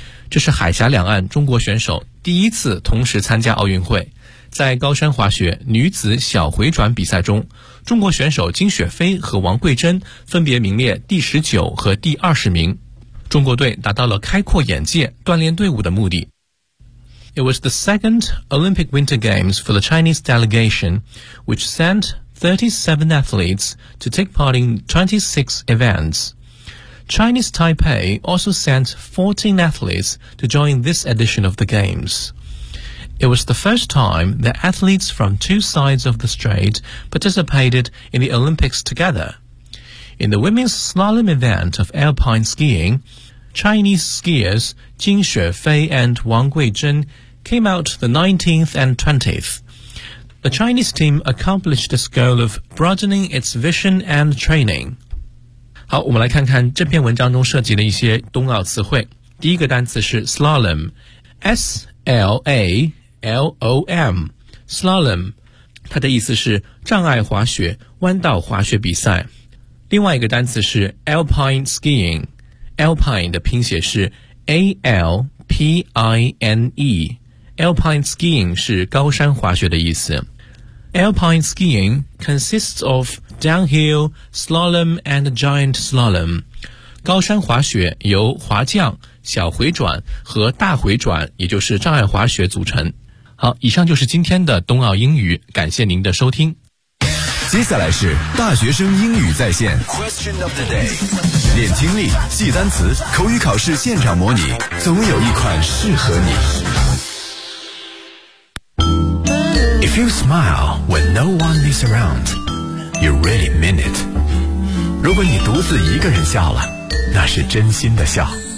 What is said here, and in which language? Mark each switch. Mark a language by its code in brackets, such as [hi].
[zh] 这是海峡两岸中国选手第一次同时参加奥运会。在高山滑雪女子小回转比赛中，中国选手金雪飞和王桂珍分别名列第19和第20名。中国队达到了开阔眼界、锻炼队伍的目的。 [en] It was the second Olympic Winter Games for the Chinese delegation, which sent 37 athletes to take part in 26 events. Chinese Taipei also sent 14 athletes to join this edition of the Games. It was the first time that athletes from two sides of the strait participated in the Olympics together. In the women's slalom event of alpine skiing, Chinese skiers Jing Xuefei and Wang Guizhen came out the 19th and 20th. The Chinese team accomplished this goal of broadening its vision and training. [zh] 好，我们来看看这篇文章中涉及的一些冬奥词汇。第一个单词是 slalom, S-L-A-L-O-M, slalom, 它的意思是障碍滑雪、弯道滑雪比赛。另外一个单词是 alpine skiing, alpine 的拼写是 A-L-P-I-N-E,Alpine skiing 是高山滑雪的意思。 [en] Alpine skiing consists of downhill, slalom and giant slalom. [zh] 高山滑雪由滑降、小回转和大回转，也就是障碍滑雪组成。好，以上就是今天的冬奥英语，感谢您的收听。接下来是大学生英语在线 [en] Question of the day， [zh] 练听力、记单词、口语考试现场模拟，总有一款适合你。 [en] If you smile when no one is around, you really mean it. [zh] 如果你独自一个人笑了，那是真心的笑。